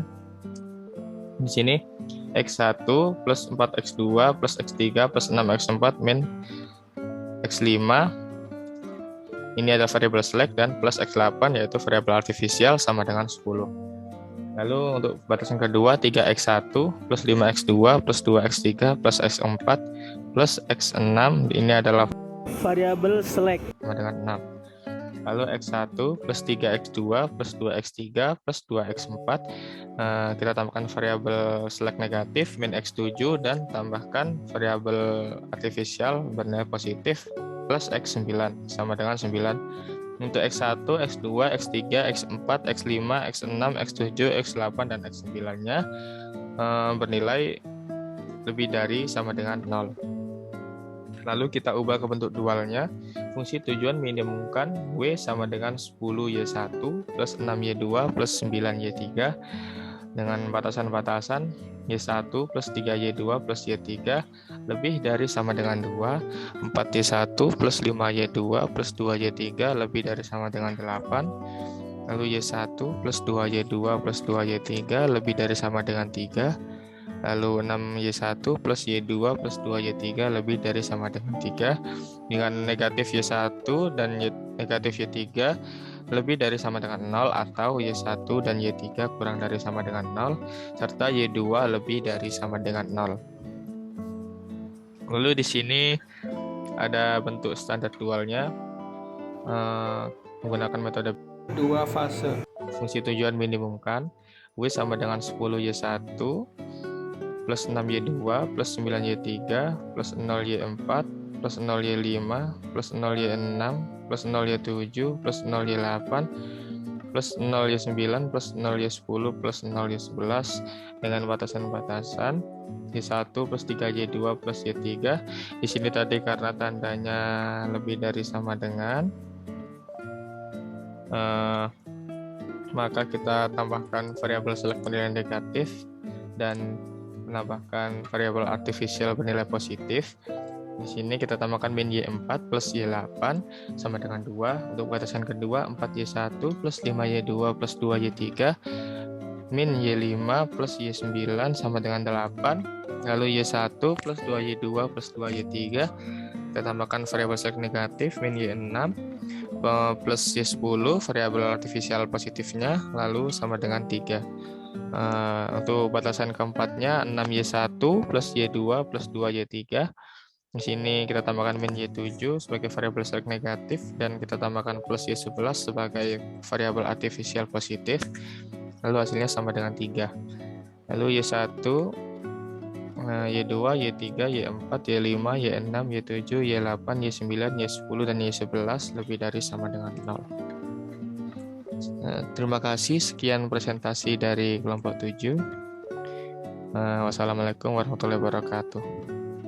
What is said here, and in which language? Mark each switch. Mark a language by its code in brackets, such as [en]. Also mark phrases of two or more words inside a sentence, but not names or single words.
[id] Di sini x1 plus 4x2 plus x3 plus 6x4 min x5. Ini adalah variabel select dan plus x8 yaitu variabel artifisial sama dengan 10. Lalu untuk batasan kedua 3x1 plus 5x2 plus 2x3 plus x4 plus x6 ini adalah variabel select sama dengan 6. Lalu x1 plus 3x2 plus 2x3 plus 2x4 kita tambahkan variabel select negatif min x7 dan tambahkan variabel artifisial bernilai positif plus x9 sama dengan 9. Untuk x1, x2, x3, x4, x5, x6, x7, x8 dan x9-nya bernilai lebih dari sama dengan 0. Lalu kita ubah ke bentuk dualnya. Fungsi tujuan minimumkan W sama dengan 10Y1 plus 6Y2 plus 9Y3 dengan batasan-batasan Y1 plus 3Y2 plus Y3 lebih dari sama dengan 2, 4Y1 plus 5Y2 plus 2Y3 lebih dari sama dengan 8, lalu Y1 plus 2Y2 plus 2Y3 lebih dari sama dengan 3, lalu 6Y1 plus Y2 plus 2Y3 lebih dari sama dengan 3, dengan negatif Y1 dan negatif Y3 lebih dari sama dengan 0 atau Y1 dan Y3 kurang dari sama dengan 0, serta Y2 lebih dari sama dengan 0. Lalu di sini ada bentuk standar dualnya menggunakan metode dua fase. fungsi tujuan minimumkan W sama dengan 10Y1 plus 6Y2 plus 9Y3 plus 0Y4 plus 0Y5 plus 0Y6 plus 0Y7 plus 0Y8 plus 0Y9 plus 0Y10 plus 0Y11 dengan batasan-batasan Y1 plus 3Y2 plus Y3. Di sini tadi karena tandanya lebih dari sama dengan, maka kita tambahkan variabel select bernilai negatif dan menambahkan variabel artificial bernilai positif. Di sini kita tambahkan min Y4 plus Y8 sama dengan 2. Untuk batasan kedua 4Y1 plus 5Y2 plus 2Y3 min Y5 plus Y9 sama dengan 8. Lalu Y1 plus 2Y2 plus 2Y3 kita tambahkan variabel select negatif min Y6 plus Y10 variabel artificial positifnya lalu sama dengan 3. Untuk batasan keempatnya 6Y1 plus Y2 plus 2Y3. Di sini kita tambahkan min Y7 sebagai variabel select negatif dan kita tambahkan plus Y11 sebagai variabel artificial positif. Lalu hasilnya sama dengan 3. Lalu Y1, Y2, Y3, Y4, Y5, Y6, Y7, Y8, Y9, Y10, dan Y11 lebih dari sama dengan 0. Terima kasih. Sekian presentasi dari kelompok 7. [ar] والسلام عليكم ورحمة الله وبركاته.